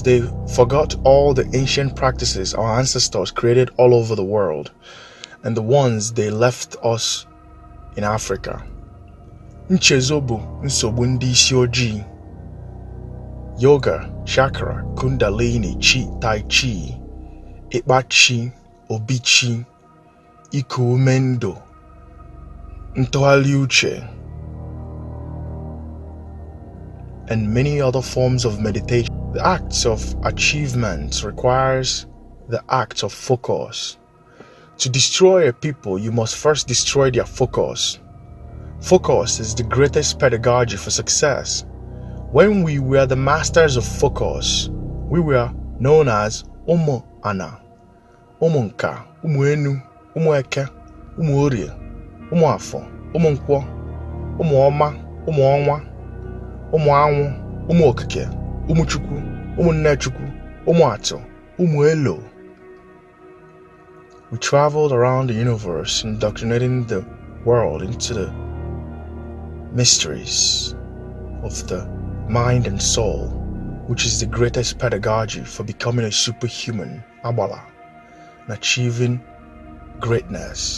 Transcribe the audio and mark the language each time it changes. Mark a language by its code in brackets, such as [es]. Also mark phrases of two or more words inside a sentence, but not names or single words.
[en] they forgot all the ancient practices our ancestors created all over the world and the ones they left us in Africa. [ig] Nchezobu nsogbu ndị ICHI-RHO. [en] Yoga, chakra, Kundalini, chi, tai chi, ikpa-chi, [ig] obi-chi, iku-mendo, ntụgharị uche, [en] and many other forms of meditation. The acts of achievement requires the act of focus. To destroy a people, you must first destroy their focus. Focus is the greatest pedagogy for success. When we were the masters of focus, we were known as Ana, Nka, ENU, EKE, Orie, Afra, NNE-GWA, Oma, ONYE, ONYE, OKWU, Chukwu, Nne-Chukwu, Ato, Elo. We traveled around the universe, indoctrinating the world into the mysteries of the mind and soul, which is the greatest pedagogy for becoming a superhuman, IBOLA, and achieving greatness.